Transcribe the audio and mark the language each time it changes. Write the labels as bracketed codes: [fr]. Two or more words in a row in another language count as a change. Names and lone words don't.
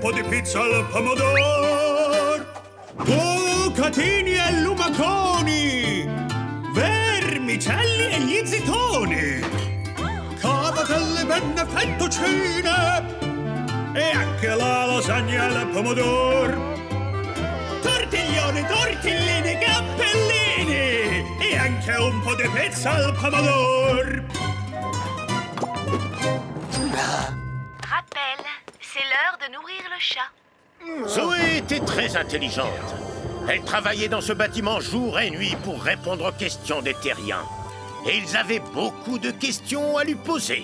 [it] po' di pizza al pomodoro, bucatini e lumaconi, vermicelli e gli zitoni, cavatelle, penne, fettuccine e anche la lasagna al pomodoro, tortiglioni, tortellini, cappellini e anche un po' di pizza al pomodoro. [fr] Rappel, c'est l'heure de nourrir le chat. Zoé était très intelligente. Elle travaillait dans ce bâtiment jour et nuit pour répondre aux questions des terriens. Et ils avaient beaucoup de questions à lui poser.